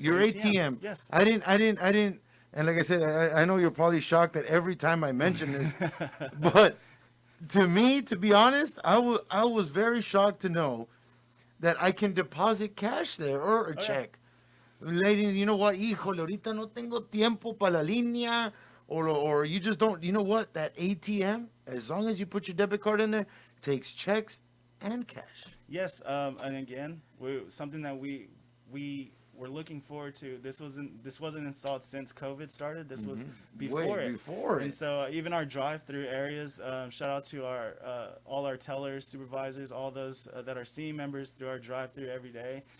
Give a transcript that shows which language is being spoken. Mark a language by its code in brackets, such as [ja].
[en] your ATM. Yes. I didn't. And like I said, I know you're probably shocked that every time I mention this, but to me, to be honest, I was very shocked to know that I can deposit cash there or a check. Lady, you know what? [es] Híjole, ahorita no tengo tiempo para la línea, [en] or you just don't. You know what? That ATM, as long as you put your debit card in there, takes checks and cash. Yes, and again, something that we were looking forward to. This wasn't installed since COVID started. This was before it. And so even our drive-through areas. Shout out to all our tellers, supervisors, all those that are seeing members through our drive-through every day.